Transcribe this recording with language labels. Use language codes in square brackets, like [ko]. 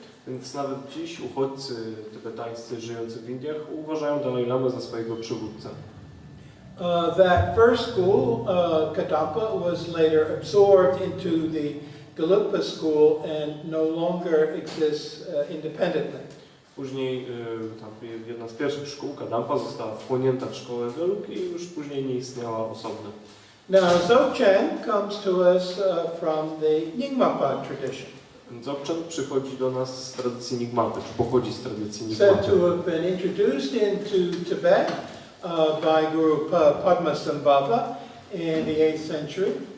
[pl] Więc nawet dziś uchodźcy tybetańscy żyjący w Indiach uważają Dalai Lamę za swojego przywódcę. [en] That first school, Kadampa, was later absorbed into the Gelugpa school and no longer exists independently. [pl] Później jedna z pierwszych szkół, Kadampa, została wchłonięta w szkołę Gelug i już później nie istniała osobno. [en] Now, Dzogczen comes to us from the Nyingmapa tradition. [pl] Dzogczen przychodzi do nas z tradycji Nyingmapy, czy pochodzi z tradycji [en] Said [pl] Nyingmapy. [en] to have been introduced into Tibet by Guru Padmasambhava in the 8th century.